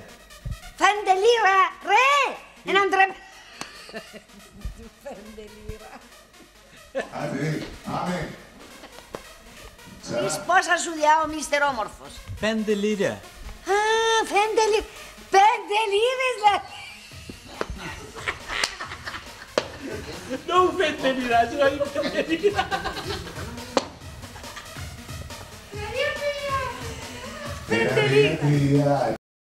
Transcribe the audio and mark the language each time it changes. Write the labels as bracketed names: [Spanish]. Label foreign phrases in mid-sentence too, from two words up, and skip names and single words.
[Greek] 5 λίρα, ρε! Έναν τρε... 5 λίρα. Άντε. Πεις πόσα σου διά ο μίστερ όμορφος. 5 λίρα. Α, 5 λίρες. 5 λίρες, δηλαδή. Non fette mirare, non fette mirare. Πέντε λίρα.